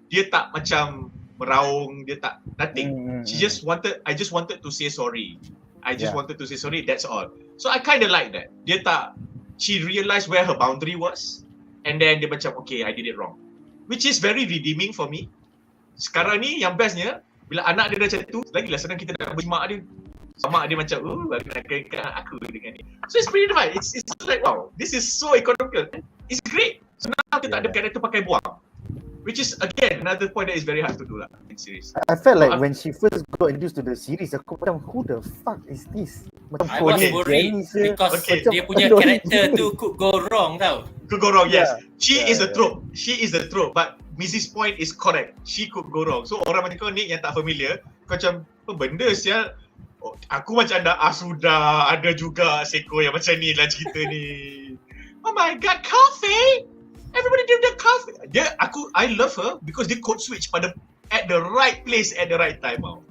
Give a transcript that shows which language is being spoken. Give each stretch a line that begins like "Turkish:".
Malay: Dia tak macam meraung, dia tak,
English: nothing. I just wanted to say sorry. Wanted to say sorry, that's all. So I kind of like that. She realised where her boundary was, and then
Malay: dia macam,
English: okay, I did it wrong. Which is very redeeming for me.
Malay: Sekarang ni yang bestnya, bila anak dia dah macam tu, lagilah senang kita nak beri mak dia. Mak dia macam, bagi nak kena aku dengan ni.
English: So it's pretty fun. It's like, wow, this is so economical. It's great. So now
Malay: kita tak ada karakter pakai buang.
English: Which is again another point that is very hard to do lah in series. I felt like when she first got introduced to the series,
Malay: aku macam,
English: who the fuck is this?
Malay: Macam
English: I was worried because
Malay: dia punya karakter tu
English: could go wrong
Malay: tau.
English: Could go wrong, yes. She is the trope, but Mrs. Point is correct. She could go wrong.
Malay: So orang macam kau ni yang tak familiar, kau macam, apa benda sial? Aku macam dah, sudah ada juga seko yang macam ni lah cerita ni.
English: Oh my god, coffee! Everybody do the coffee. I love her because dia code switch at the right place at the right time.